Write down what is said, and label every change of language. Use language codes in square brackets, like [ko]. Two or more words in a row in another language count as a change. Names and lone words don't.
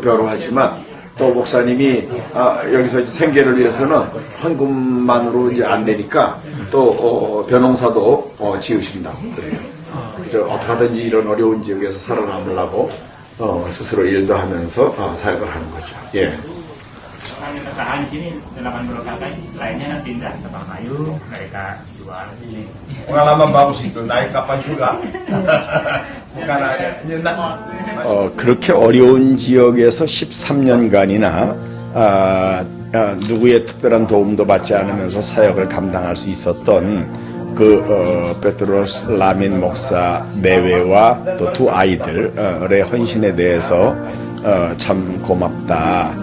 [ko] 벼로하지만, 또 목사님이 여기서 생계를 위해서는 헌금만으로 이제 안 되니까 또 벼농사도 지으신다고 그래요. 어떻게 하든지 이런 어려운 지역에서 살아남으려고 스스로 일도 하면서 사역을 하는 거죠. 예. [id] Kami usaha di sini 80 kakak, lainnya pindah ke Bangkayu, mereka jual. Pengalaman bagus itu, naik kapal juga. Bukan hanya nyenak. [ko] 그렇게 어려운 지역에서 13년간이나 누구의 특별한 도움도 받지 않으면서 사역을 감당할 수 있었던 페트로스 라민 목사 내외와 또 두 아이들의 헌신에 대해서 참 고맙다.